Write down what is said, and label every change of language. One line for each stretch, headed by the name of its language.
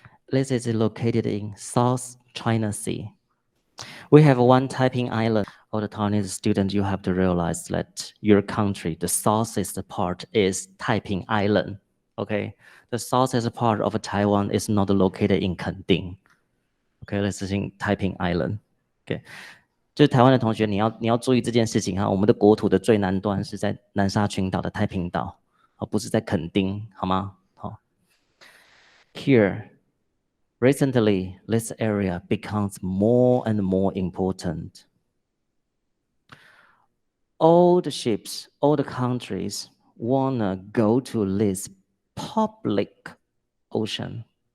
English: This is located in South China Sea. We have one Taiping Island. All the Taiwanese students, you have to realize that your country, the southeast part is Taiping Island. Okay, the southeast part of Taiwan is not located in Kending. Okay, this is in Taiping Island.
Chinese: Okay, 就是台湾的同学，你要注意这件事情哈。我们的国土的最南端是在南沙群岛的太平岛，不是在垦丁，好吗？好。
English: Here, recently, this area becomes more and more important. All the ships, all the countries wanna go to this public ocean.